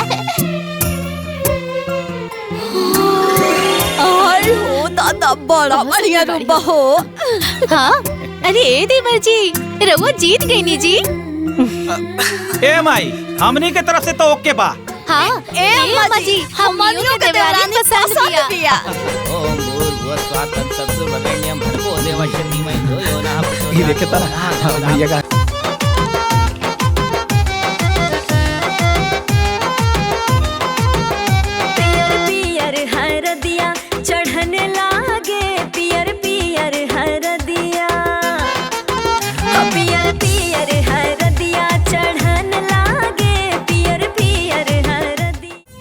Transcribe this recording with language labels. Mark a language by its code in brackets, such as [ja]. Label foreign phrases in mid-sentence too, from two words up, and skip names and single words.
[bho] हो दादा बड़ा बढ़िया रूपा हो। हाँ, अरे ए देवर जी, रउआ जीत गई नी जी। ए माई, हमनी के तरफ से तो ओके बा। हाँ, ए अम्मा जी, हमनियों के देवरानी पसंद किया। [sa] ओम भूर्भुवस्सुः तत्सवितुर्वरेण्यं भर्गो देवस्य धीमहि धियो यो नः प्रचोदयात्। [bho] ये देखे तारा भैया का पियर पियर हरदिया चढ़ने लागे, पियर पियर हरदिया, पियर पियर हरदिया चढ़ने लागे, पियर पियर हरदिया।